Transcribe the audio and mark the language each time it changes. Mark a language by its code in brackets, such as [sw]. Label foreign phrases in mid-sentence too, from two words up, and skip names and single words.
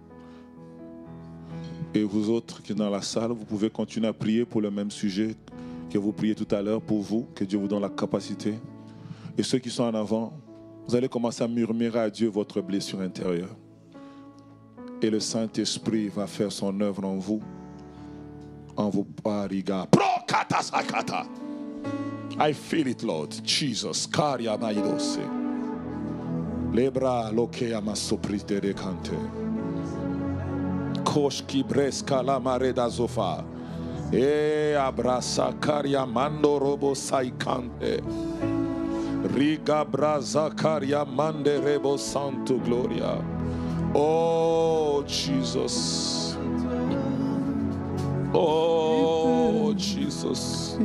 [fr] Et vous autres qui êtes dans la salle, vous pouvez continuer à prier pour le même sujet que vous priez tout à l'heure pour vous, que Dieu vous donne la capacité. Et ceux qui sont en avant, vous allez commencer à murmurer à Dieu votre blessure intérieure. Et le Saint-Esprit va faire son œuvre en vous pariga. [en] I feel it, Lord. Jesus. Karia maidose. Lebra lokea masoprite de cante. Koshki breska la mareda zofa. E abrasa karia mando robo saikante. Riga braza karia mande rebo santo gloria. Oh Jesus. Oh Jesus.